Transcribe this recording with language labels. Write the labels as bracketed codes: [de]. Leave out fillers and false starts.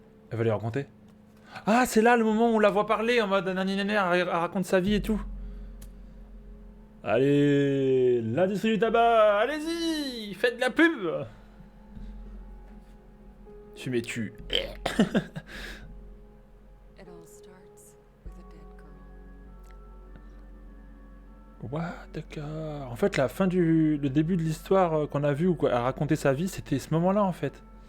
[fr] Elle va lui raconter. Ah, c'est là le moment où on la voit parler en mode nanana, elle raconte sa vie et tout. Allez, l'industrie du tabac, allez-y, faites de la pub. Fumez-tu. [en] It all starts with a dead girl. [fr] What, d'accord. En fait, la fin du... Le début de l'histoire qu'on a vu où elle racontait sa vie, c'était ce moment-là, en fait.